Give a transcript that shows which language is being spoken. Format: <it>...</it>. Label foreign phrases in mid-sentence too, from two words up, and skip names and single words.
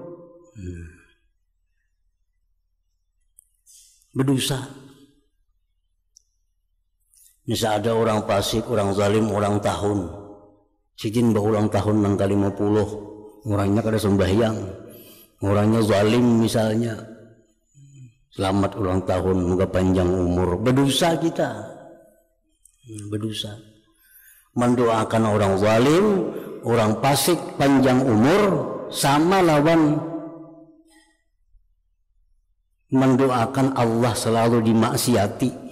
<id>Berdosa. Misal ada orang fasik, orang zalim, orang tahun.</id> <bjn>Sidin berulang tahun nang kali 50, orangnya kada sembahyang, orangnya zalim misalnya.</bjn> <id>Selamat ulang tahun, moga panjang umur. Berdosa kita. Berdosa. Mendoakan orang zalim, orang fasik panjang umur sama lawan mendoakan Allah selalu dimaksiati.</id>